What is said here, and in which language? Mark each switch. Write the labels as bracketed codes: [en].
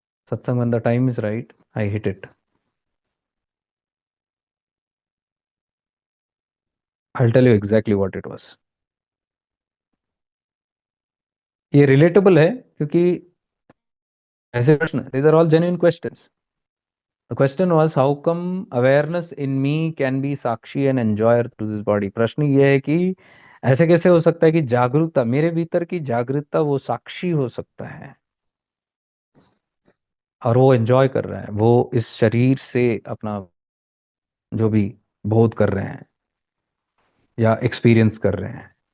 [en] सत्संग when the time is right I hit it. I tell you exactly what it was. [hi] ये relatable है क्योंकि ऐसे प्रश्न, [en] these are all genuine questions. The question was how come awareness in me can be sakshi and enjoyer to this body। [hi] प्रश्न ये है कि ऐसे कैसे हो सकता है कि जागरूकता, मेरे भीतर की जागरूकता वो साक्षी हो सकता है, और वो एंजॉय कर रहा है, वो इस शरीर से अपना जो भी बोध कर रहे हैं या एक्सपीरियंस कर रहे हैं।